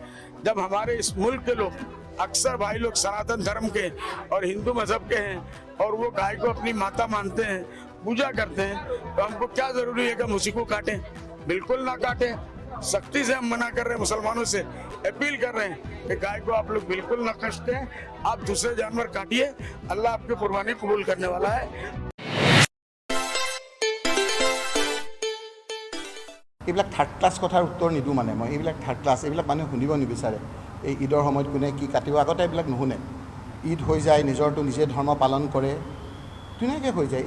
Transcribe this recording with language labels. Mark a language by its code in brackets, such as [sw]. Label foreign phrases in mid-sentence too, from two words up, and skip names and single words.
[hi] जब हमारे इस मुल्क के लोग, अक्सर भाई लोग सनातन धर्म के और हिंदू मजहब के हैं और वो गाय को अपनी माता मानते हैं, पूजा करते हैं, तो हमको क्या जरूरी है कि हम उसी को काटें? बिल्कुल ना काटें। सख्ती से हम मना कर रहे हैं, मुसलमानों से अपील कर रहे हैं कि गाय को आप लोग बिल्कुल ना कष्ट दें, आप दूसरे जानवर काटिए, अल्लाह आपकी कुर्बानी कबूल करने वाला है। [as] এইবিলাক [en] third class [as] কথাৰ উত্তৰ নিদিওঁ। মানে মই এইবিলাক [en] third class, [as] এইবিলাক মানুহে শুনিব নিবিচাৰে। এই ঈদৰ সময়ত কোনে কি কাটিব আগতে এইবিলাক নুশুনে। ঈদ হৈ যায়, নিজৰটো নিজে ধৰ্ম পালন কৰে, ধুনীয়াকৈ হৈ যায়।